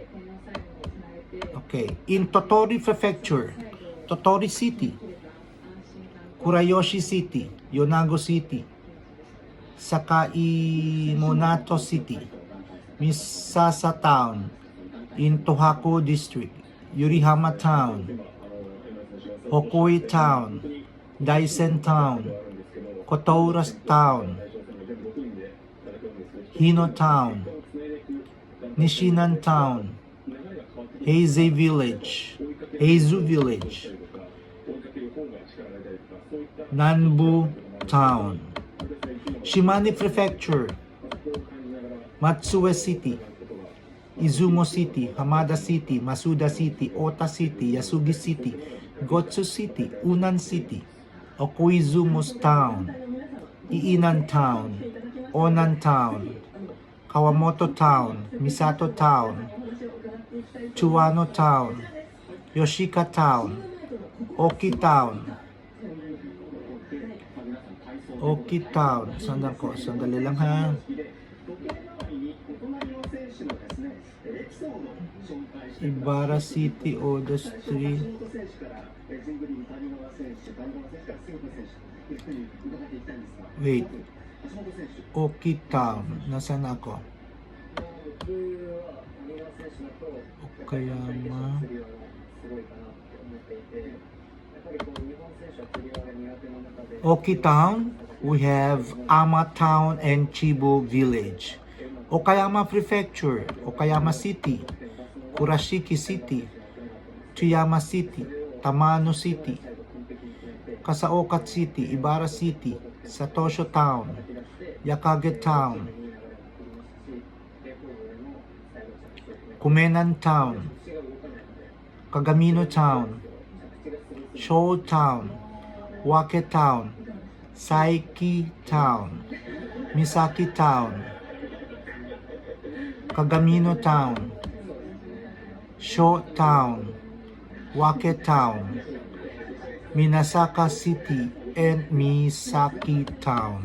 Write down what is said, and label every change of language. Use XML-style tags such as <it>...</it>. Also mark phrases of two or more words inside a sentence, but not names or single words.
<en>Okay, in Tottori Prefecture, Tottori City, Kurayoshi City, Yonago City, Sakai Monato City, Misasa Town, in Tohaku District, Yurihama Town, Hokoi Town, Daisen Town, Kotoura Town, Hino Town, Nishinan Town, Heizei Village, Heizu Village, Nanbu Town, Shimane Prefecture, Matsue City, Izumo City, Hamada City, Masuda City, Ota City, Yasugi City, Gotsu City, Unan City, Okuizumo Town, Iinan Town, Onan Town, Kawamoto Town, Misato Town, Chuano Town, Yoshika Town, Oki Town, Oki Town.</en> <tl>Sandali lang ha. Ibarra City, Oda Street.</tl> <en>Wait.</en> <tl>Oki Town. Nasaan ako?</tl> <en>Okayama. Oki Town. We have Ama Town and Chibo Village. Okayama Prefecture, Okayama City, Kurashiki City, Chiyama City, Tamano City, Kasaoka City, Ibarra City, Satosho Town, Yakage Town, Kumenan Town, Kagamino Town, Shou Town, Wake Town, Saiki Town, Misaki Town, Kagamino Town, Sho Town, Wake Town, Minasaka City, and Misaki Town.</en>